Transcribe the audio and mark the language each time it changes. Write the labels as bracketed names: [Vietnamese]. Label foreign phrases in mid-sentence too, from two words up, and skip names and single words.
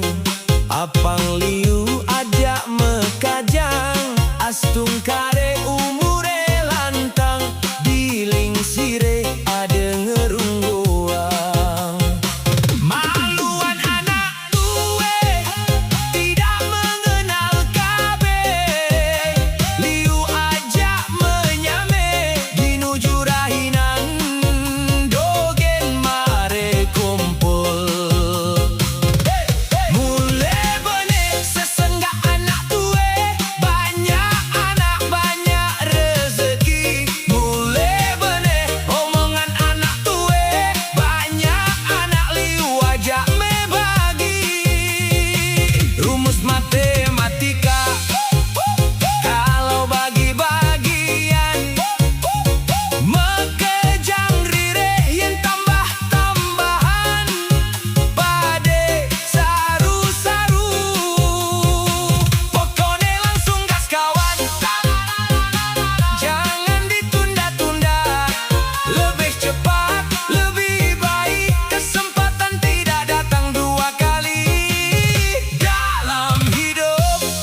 [Balinese] apang liu ajak mekajang, astung kare umure lantang, giling sire ade ngerungguang. Maluan anak tue, [Indonesian] tidak mengenal kabe, [Balinese] liu ajak menyame, dinuju rahinan, dogen mare kumpul. Mule benih sesenggak anak tue, [Indonesian] banyak anak banyak rezeki. [Balinese] Mule benih omongan anak tue, banyak anak liu ajak membagi. [Indonesian] Rumus matematika, kalau bagi-bagian, [Balinese] mekejang rireh yen tambah-tambahan, pade saru-saru. [Indonesian] Pokoknya langsung gas kawan, jangan ditunda-tunda. Lebih cepat, lebih baik, kesempatan tidak datang dua kali dalam hidup.